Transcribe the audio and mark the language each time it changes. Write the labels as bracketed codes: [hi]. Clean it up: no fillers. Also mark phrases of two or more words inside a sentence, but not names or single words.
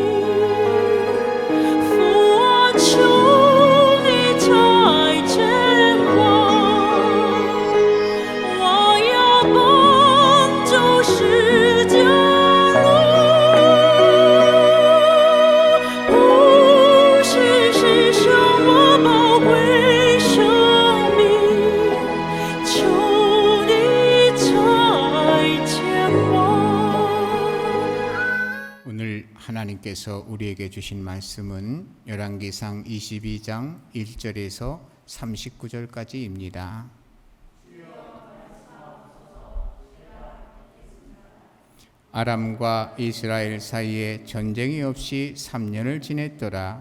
[zh] 父啊，求你差遣我，我要奔走十字路，不是牺牲我宝贵生命，求你差遣我。 [ko] 오늘 하나님께서 우리에게 주신 말씀은 열왕기상 22장 1절에서 39절까지입니다. 아람과 이스라엘 사이에 전쟁이 없이 3년을 지냈더라.